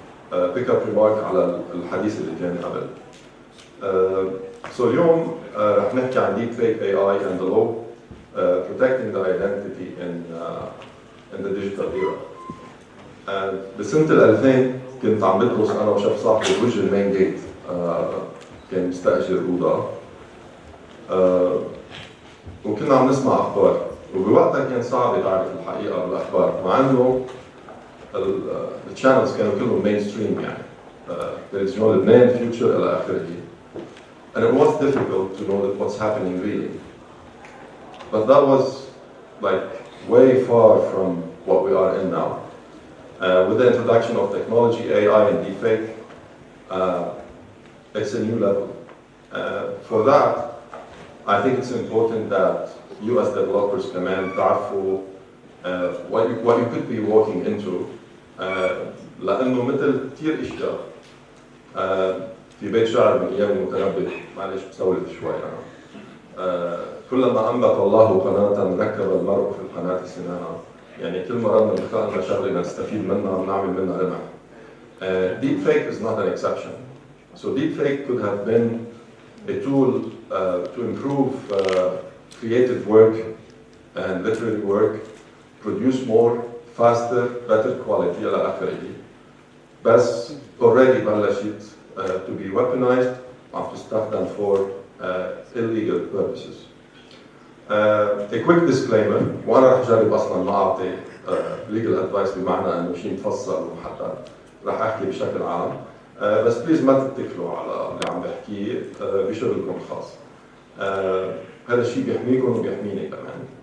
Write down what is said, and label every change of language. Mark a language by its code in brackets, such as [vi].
[en] pick up remark [ar] على الحديث اللي كان قبل. [en] So [ar] اليوم رح نحكي عن [en] deep fake AI and the law protecting the identity in the digital era. [ar] بسنة 2000 كنت عم بدرس أنا وشاب صاحبي بوجه المين جيت، كان مستأجر أوضة، وكنا عم نسمع أخبار، وبوقتها كان صعب تعرف الحقيقة بالأخبار، مع إنه الشانلز كانوا كلهم مين ستريم يعني تلفزيون لبنان، فيوتشر إلى آخره. [en] And it was difficult to know that what's happening really. But that was like way far from what we are in now. With the introduction of technology, AI and deepfake, it's a new level. For that, I think it's important that you as developers [ar] كمان تعرفوا [en] what you could be walking into. [ar] لأنه مثل كثير أشياء في بيت شعر من أيام المتنبي، معلش بسولف شوي أنا. كلما أنبت الله قناة ركب المرء في القناة سنانا. يعني كل مرة بنختار لنا شغلة نستفيد منها ونعمل منها ربح. [en] Deepfake is not an exception. So deepfake could have been a tool to improve creative work and literary work, produce more, faster, better quality [ar] إلى آخره. [en] بس already [ar] بلشت [en] to be weaponized and [ar] تستخدم [en] for illegal purposes. A quick disclaimer، [ar] وأنا رح أجرب أصلاً ما أعطي [en] legal advice [ar] بمعنى إنه شيء مفصل ومحدد، رح أحكي بشكل عام، بس بليز ما تتكلوا على اللي عم بحكيه بشغلكم الخاص. هذا الشيء بيحميكم وبيحميني كمان.